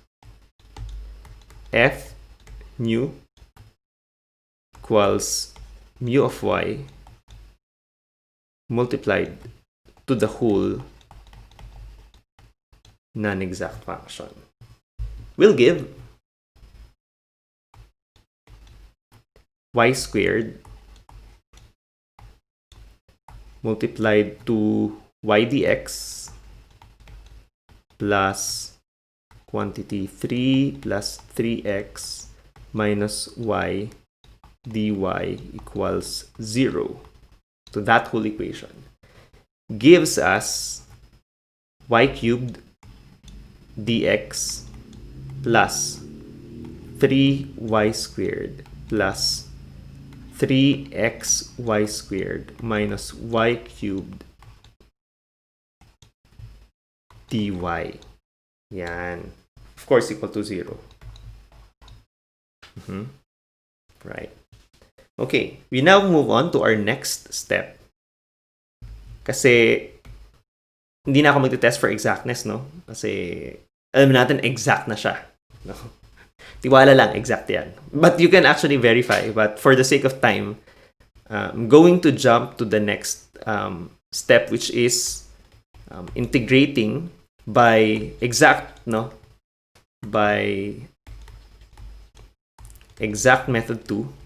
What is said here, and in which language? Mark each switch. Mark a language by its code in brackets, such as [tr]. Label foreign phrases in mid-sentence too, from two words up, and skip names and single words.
[en] f new equals mu of y multiplied to the whole non-exact function will give y squared multiplied to y dx plus quantity 3 plus 3x minus y dy equals 0. So that whole equation gives us y cubed dx plus 3y squared plus 3xy squared minus y cubed dy. Yan. Of course, equal to 0. Right. Okay, we now move on to our next step. [tl] Kasi, hindi na ako magte-test [en] for exactness, [tl] no? Kasi, alam natin exact na siya. No? Tiwala lang, exact yan. [en] But you can actually verify. But for the sake of time, I'm going to jump to the next step, which is integrating by by exact method 2.